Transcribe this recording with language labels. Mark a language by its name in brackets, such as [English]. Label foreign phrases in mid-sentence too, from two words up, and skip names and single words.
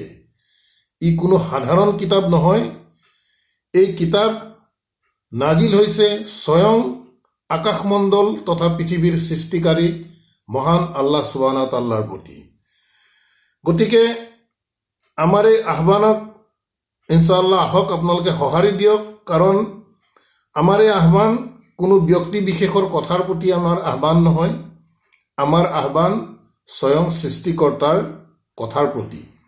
[Assamese] ই কোনো সাধাৰণ কিতাপ নহয়। এই কিতাপ নাজিল হৈছে স্বয়ং আকাশমণ্ডল তথা পৃথিৱীৰ সৃষ্টিকাৰী মহান আল্লাহ [Arabic] سبحانه وتعالى [Assamese] প্ৰতি। গতিকে আমাৰ এই আহ্বানক ইনশাআল্লাহ আহক আপোনালোকে সঁহাৰি দিয়ক, কাৰণ আমাৰ এই আহ্বান কোনো ব্যক্তি বিশেষৰ কথাৰ প্ৰতি আমাৰ আহ্বান নহয়। আমাৰ আহ্বান স্বয়ং সৃষ্টিকৰ্তাৰ কথাৰ প্ৰতি।